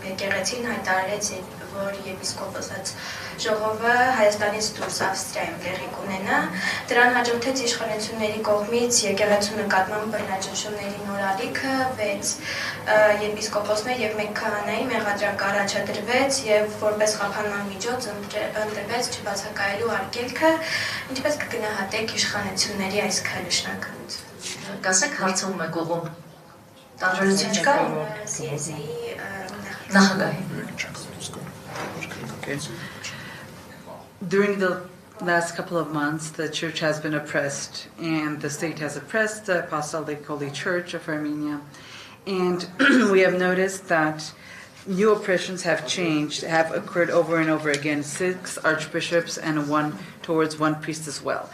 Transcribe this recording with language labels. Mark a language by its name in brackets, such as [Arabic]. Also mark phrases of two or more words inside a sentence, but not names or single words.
[Armenian] եկեղեցին հայտարարեց, որ եպիսկոպոսած ժողովը Հայաստանից դուրս Ավստրիայում տեղի կունենա, դրան հաջորդեց իշխանությունների կողմից եկեղեցու նկատմամբ բռնաճնշումների նոր ալիքը, 6 եպիսկոպոսներ եւ 1 քահանայի մեղադրանք առաջադրվեց եւ որպես խափանման միջոց ընտրվեց չբացակայելու արգելքը, ինչպես կգնահատեք իշխանությունների այս քայլը շնորհակալություն։ Կասեք հարցում եք ուղում տարբերություն չկա նախագահի [English] During the last couple of months, the church has been oppressed, and the state has oppressed the Apostolic Holy Church of Armenia. And we have noticed that new oppressions have occurred over and over again, 6 archbishops and one priest as well.